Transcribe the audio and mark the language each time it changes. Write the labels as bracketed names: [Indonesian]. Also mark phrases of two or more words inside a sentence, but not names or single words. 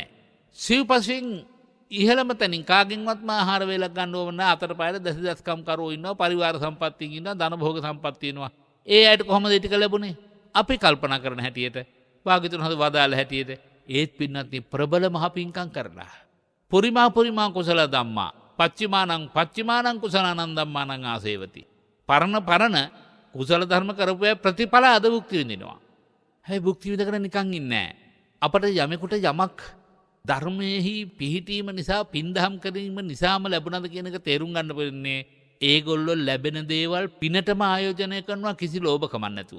[Sinhala] සිව්පසෙන් ඉහළම තැනින් කාගෙන්වත්ම ආහාර වේලක් ගන්න ඕන නැහැ. අතරපාරේ දසදස්කම් කරෝ ඉන්නවා, පරිවාර සම්පත්තියකින් ඉන්නවා, ධන භෝග සම්පත්තිය ඉන්නවා. ඒ අයට කොහොමද ඊට ලැබුණේ? අපි කල්පනා කරන හැටියට, භාග්‍යතුන් හද වදාළ හැටියට ඒත් පින්නත්නි ප්‍රබල මහ පිංකම් කරලා. [Pali] පුරිමා කුසල ධම්මා පච්චිමානං කුසලානං ධම්මානං ආසේවති. [Sinhala] පරණ කුසල ධර්ම කරපු අය ප්‍රතිඵල අද භුක්ති විඳිනවා. හැබැයි භුක්ති විඳගෙන නිකන් ඉන්නේ නැහැ. අපට යමෙකුට යමක් ධර්මයේහි පිහිටීම නිසා පින්දහම් කිරීම නිසාම ලැබුණද කියන එක තේරුම් ගන්න වෙන්නේ ඒගොල්ලෝ ලැබෙන දේවල් පිනටම ආයෝජනය කරනවා කිසි ලෝභකමක් නැතුව.